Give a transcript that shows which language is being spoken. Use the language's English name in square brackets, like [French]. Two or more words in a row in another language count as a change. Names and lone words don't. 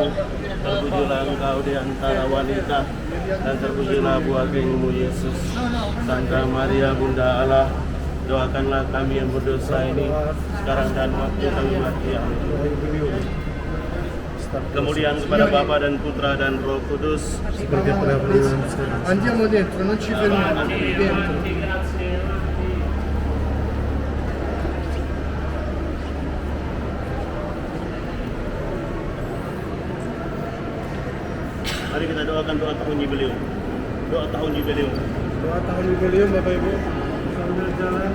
[Indonesian] Terpujilah engkau di antara wanita, dan terpujilah buah tubuhmu Yesus. Santa Maria, Bunda Allah, Doakanlah kami yang berdosa ini sekarang dan waktu kami mati. Amin. Kemuliaan kepada Bapa dan Putra dan Roh Kudus. Seperti pada [Italian] andiamo dentro, non ci fermiamo, dentro. [Indonesian] Mari kita doakan doa tahun jubileum. Doa tahun jubileum. Doa tahun jubileum Bapak Ibu sambil jalan.